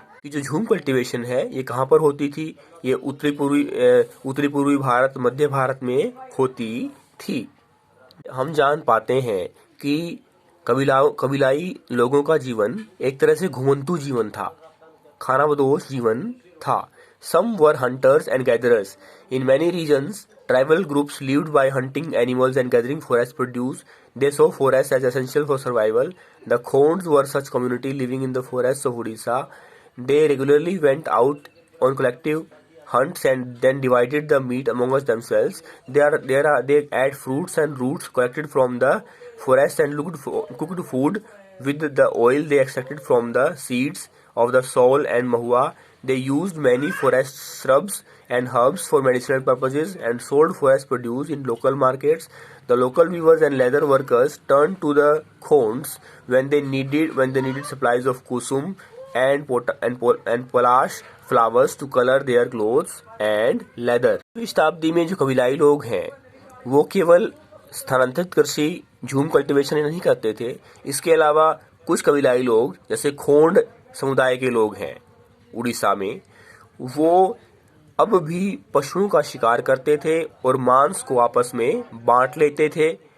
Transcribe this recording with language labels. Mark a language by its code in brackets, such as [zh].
[hi] कि जो झूम कल्टीवेशन है ये कहाँ पर होती थी? ये उत्तरी पूर्वी भारत, मध्य भारत में होती थी। हम जान पाते हैं कि कबीलाई लोगों का जीवन एक तरह से घुमंतू जीवन था, खानाबदोश जीवन था। [en] Some were hunters and gatherers. In many regions, tribal groups lived by hunting animals and gathering forest produce. They saw forests as essential for survival. The Khonds were such community living in the forests of Odisha. They regularly went out on collective hunts and then divided the meat amongst themselves. They ate fruits and roots collected from the forest and cooked food with the oil they extracted from the seeds of the saul and mahua. They used many forest shrubs and herbs for medicinal purposes and sold forest produce in local markets. The local weavers and leather workers turned to the khonds when they needed supplies of kusum and palash flowers to color their clothes and leather. [hi] इस शताब्दी में जो कबीलाई लोग हैं वो केवल स्थानांतरित कृषि झूम कल्टीवेशन नहीं करते थे, इसके अलावा कुछ कबीलाई लोग जैसे खोंड समुदाय के लोग हैं उड़ीसा में, वो अब भी पशुओं का शिकार करते थे और मांस को आपस में बांट लेते थे